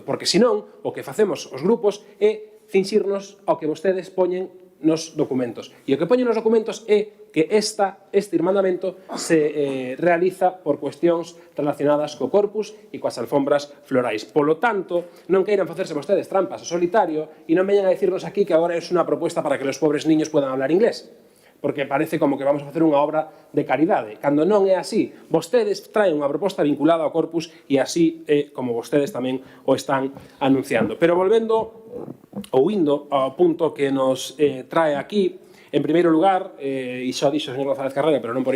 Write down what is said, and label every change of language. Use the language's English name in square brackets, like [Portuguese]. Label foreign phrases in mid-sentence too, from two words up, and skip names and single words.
[Galician] Porque, senón, o que facemos os grupos é finxirnos ao que vostedes poñen nos documentos. E o que poñen nos documentos é que este irmandamento se realiza por cuestións relacionadas co corpus e coas alfombras florais. Polo tanto, non queiran facerse vostedes trampas ao solitario e non veñan a decirnos aquí que agora é unha propuesta [Spanish] para que los pobres niños puedan hablar inglés, porque parece como que vamos a [Galician] facer unha obra de caridade, cando non é así. Vostedes traen unha proposta vinculada ao corpus e así é como vostedes tamén o están anunciando. Pero volvendo ou indo ao punto que nos trae aquí, en primeiro lugar, e xa dixo o señor González Carrera, pero non por